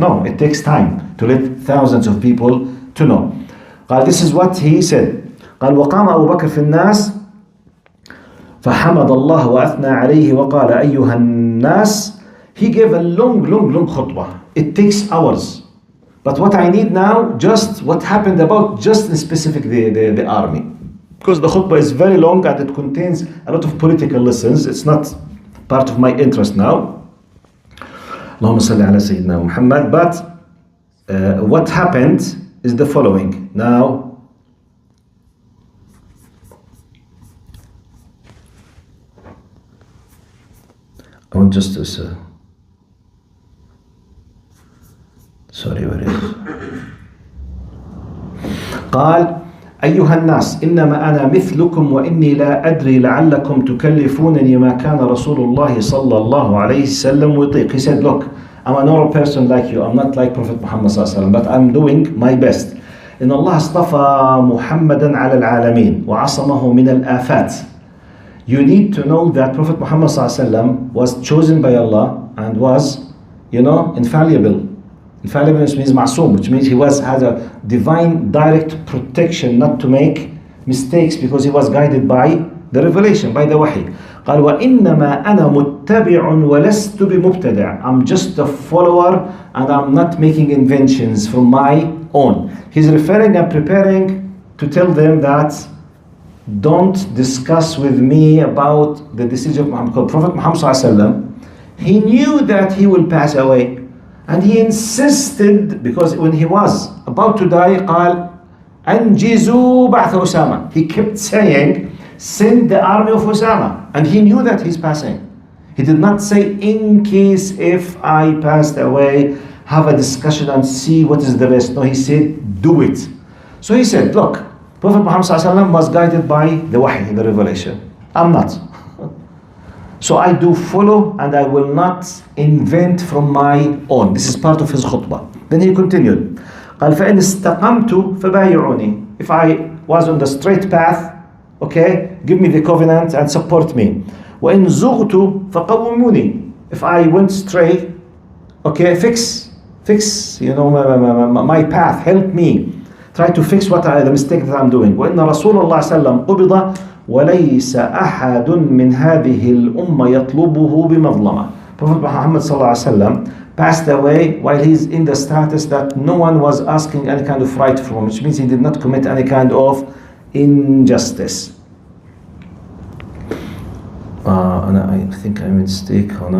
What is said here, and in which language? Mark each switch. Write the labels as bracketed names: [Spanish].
[English] No, it takes time to let thousands of people to know. This is what he said. [Arabic] قال وقام أبو بكر في الناس فحمد الله وأثنى عليه وقال أيها الناس. [English] He gave a long khutbah. It takes hours. But what I need now, just what happened about just in specific the army. Because the khutbah is very long and it contains a lot of political lessons. It's not part of my interest now. [Arabic] اللهم صل على سيدنا محمد. [English] But what happened is the following. Now, I want just to say, sorry, where is it? [Arabic] قال أيها الناس إنما أنا مثلكم وإني لا أدري لعلكم تكلفونني ما كان رسول الله صلى الله عليه وسلم يطيق. [English] He said, look, I'm a normal person like you. I'm not like Prophet Muhammad صلى الله عليه وسلم, but I'm doing my best. [Arabic] إن الله اصطفى محمدا على العالمين وعصمه من الآفات. [English] You need to know that Prophet Muhammad صلى الله عليه وسلم was chosen by Allah and was, infallible. Infallible means ma'soom, which means he had a divine direct protection not to make mistakes, because he was guided by the revelation, by the wahi. [Arabic] قال وإنما أنا متبع ولست بمبتدع. [English] I'm just a follower and I'm not making inventions from my own. He's referring and preparing to tell them that don't discuss with me about the decision of Muhammad. Prophet Muhammad صلى الله عليه وسلم, he knew that he will pass away. And he insisted, because when he was about to die, [Arabic] قال أنجزوا بعث أسامة. [English] He kept saying, send the army of Osama. And he knew that he's passing. He did not say, in case if I passed away, have a discussion and see what is the rest. No, he said, do it. So he said, look, Prophet Muhammad ﷺ was guided by the wahi, the revelation. I'm not. So I do follow and I will not invent from my own. This is part of his khutbah. Then he continued. [Arabic] قال فإن استقمت فبايعوني. [English] If I was on the straight path, okay, give me the covenant and support me. [Arabic] وإن زغت فقوموني. [English] If I went stray, okay, fix, you know, my path, help me. Try to fix the mistake that I'm doing. [Arabic] وإن رسول الله صلى الله عليه وسلم قبض وليس أحد من هذه الأمة يطلبه بمظلمة. [English] Prophet Muhammad صلى الله عليه وسلم passed away while he's in the status that no one was asking any kind of right from him, which means he did not commit any kind of injustice. I think I made a mistake.